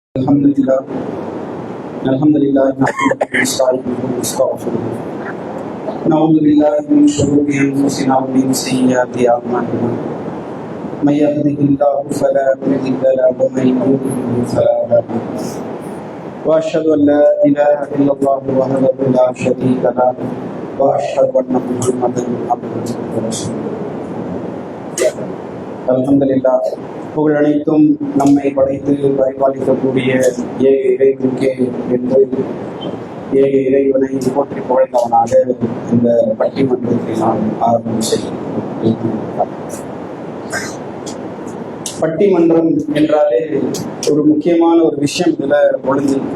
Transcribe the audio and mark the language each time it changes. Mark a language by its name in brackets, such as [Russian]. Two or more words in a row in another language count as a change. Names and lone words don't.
[Arabic] الحمد لله نحمده ونستعينه ونستغفره نعوذ بالله من شرور انفسنا ومن سيئات اعمالنا من يهده الله فلا مضل له ومن يضلل فلا هادي له واشهد ان لا اله الا الله وحده لا شريك له واشهد ان محمدا عبده ورسوله அல்ஹம்துலில்லாஹ். [Tamil] புகழ் அனைத்தும் நம்மை படைத்து பரிபாலிக்கக்கூடிய ஏக இறைவனுக்கே என்று ஏக இறைவனை போற்றி புகழ்ந்தவனாக இந்த பட்டிமன்றத்தை நாம் ஆரம்பம் செய்கிறோம். பட்டிமன்றம் என்றாலே ஒரு முக்கியமான ஒரு விஷயம் இதுல ஒளிஞ்சு.